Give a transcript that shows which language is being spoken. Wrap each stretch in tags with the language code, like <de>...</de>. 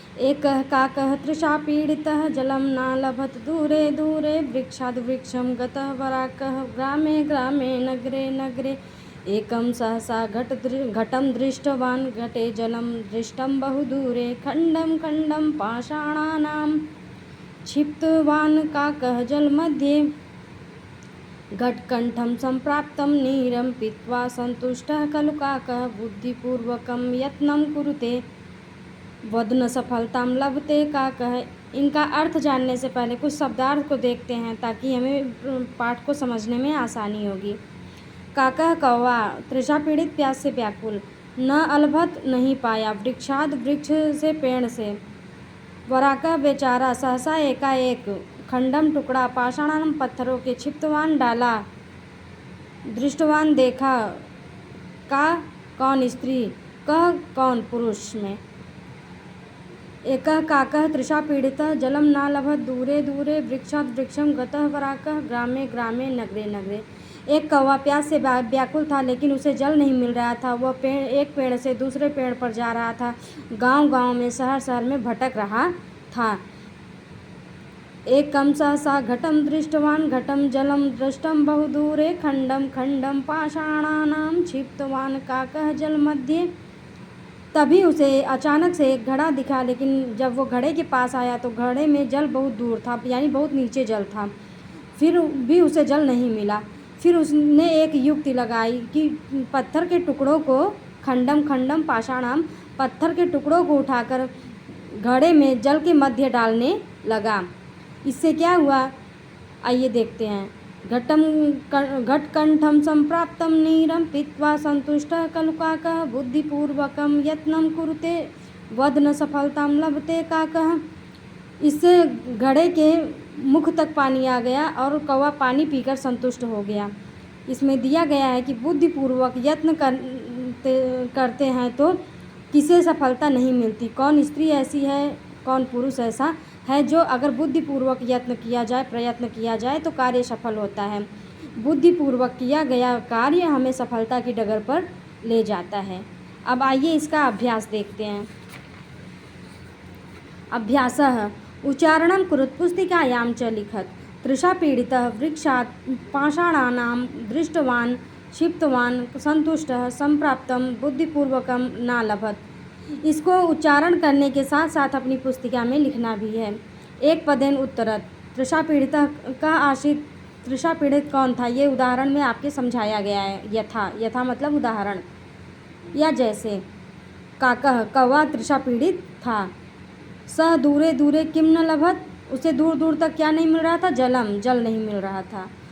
<sa>एकः काकः तृषा पीडितः जलं न लभत दूरे दूरे वृक्षाद् वृक्षं गतः वराकः ग्रामे ग्रामे नगरे नगरे एकं सहसा घटं दृष्टवान् घटे जलं दृष्टं बहुदूरे खण्डं खण्डं पाषाणानां क्षिप्तवान् काकः जलमध्ये घटकण्ठं सम्प्राप्तं नीरं पीत्वा सन्तुष्टः खलु काकः बुद्धिपूर्वकं यत्नं कुरुते वदन सफलतां लभते काकः।</sa> <hi>इनका अर्थ जानने से पहले कुछ शब्दार्थ को देखते हैं ताकि हमें पाठ को समझने में आसानी होगी। काकः कौवा, तृषा पीड़ित प्यास से व्याकुल, न अलभत नहीं पाया, वृक्षाद वृक्ष से पेड़ से, वराका बेचारा सहसा एकाएक, खंडम टुकड़ा, पाषाणान पत्थरों के, क्षिप्तवान डाला, दृष्टवान देखा, का कौन स्त्री, कह कौन पुरुष में।</hi> <sa>एकः काकः तृषा पीड़ितः जलम न लभत दूरे दूरे वृक्षाद वृक्षम गतः वराकः ग्रामे ग्रामे नगरे नगरे।</sa> <hi>एक कौवा प्यास से व्याकुल था लेकिन उसे जल नहीं मिल रहा था। वह एक पेड़ से दूसरे पेड़ पर जा रहा था, गांव गांव में, शहर शहर में भटक रहा था।</hi> <sa>एकं सहसा घटं दृष्टवान् घटं जलं दृष्टं बहुदूरे खंडं खंडं पाषाणानां क्षिप्तवान् काकः जल मध्ये।</sa> <hi>तभी उसे अचानक से एक घड़ा दिखा, लेकिन जब वो घड़े के पास आया तो घड़े में जल बहुत दूर था, यानी बहुत नीचे जल था। फिर भी उसे जल नहीं मिला। फिर उसने एक युक्ति लगाई कि पत्थर के टुकड़ों को,</hi> <sa>खंडम खंडम पाषाणाम,</sa> <hi>पत्थर के टुकड़ों को उठाकर घड़े में जल के मध्य डालने लगा। इससे क्या हुआ, आइए देखते हैं।</hi> <sa>घटकंठं संप्राप्तं नीरं पीत्वा सन्तुष्टः खलु काकः बुद्धिपूर्वकं यत्नं कुरुते वदन सफलतां लभते काकः।</sa> <hi>इससे घड़े के मुख तक पानी आ गया और कौवा पानी पीकर संतुष्ट हो गया। इसमें दिया गया है कि बुद्धिपूर्वक यत्न करते हैं तो किसे सफलता नहीं मिलती। कौन स्त्री ऐसी है, कौन पुरुष ऐसा है जो अगर बुद्धिपूर्वक यत्न किया जाए, प्रयत्न किया जाए तो कार्य सफल होता है। बुद्धिपूर्वक किया गया कार्य हमें सफलता की डगर पर ले जाता है। अब आइए इसका अभ्यास देखते हैं।</hi> <sa>अभ्यासः उच्चारणं कुरुत पुस्तिकायां च लिखत। तृषा पीडितः वृक्षात् पाषाणानां दृष्टवान् क्षिप्तवान् सन्तुष्टः संप्राप्तं बुद्धिपूर्वकं न लभत।</sa> <hi>इसको उच्चारण करने के साथ साथ अपनी पुस्तिका में लिखना भी है।</hi> <sa>एक पदेन उत्तरत।</sa> <hi>तृषा पीड़ितः का आश्रित तृषा पीड़ित कौन था, ये उदाहरण में आपके समझाया गया है। यथा, यथा मतलब उदाहरण, या जैसे। काकः कौवा तृषा पीड़ित था।</hi> <sa>सह दूरे दूरे किम न लभत,</sa> <hi>उसे दूर दूर तक क्या नहीं मिल रहा था, जलम, जल नहीं मिल रहा था।</hi>